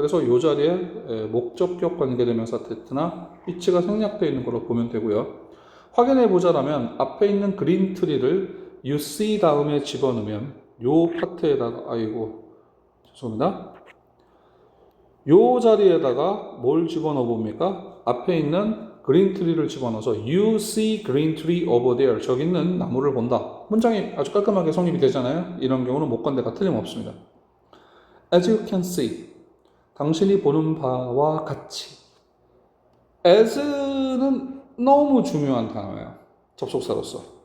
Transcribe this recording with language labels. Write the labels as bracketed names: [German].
[Korean] 그래서 이 자리에 목적격 관계대명사 테트나 위치가 생략되어 있는 걸로 보면 되고요. 확인해 보자라면 앞에 있는 그린 트리를 you see 다음에 집어넣으면 요 파트에다가 죄송합니다. 요 자리에다가 뭘 집어넣어 봅니까? 앞에 있는 그린 트리를 집어넣어서 [English] You see green tree over there. [Korean] 저기 있는 나무를 본다. 문장이 아주 깔끔하게 성립이 되잖아요. 이런 경우는 목관대가 틀림없습니다. [English] As you can see. [Korean] 당신이 보는 바와 같이. as는 너무 중요한 단어예요. 접속사로서.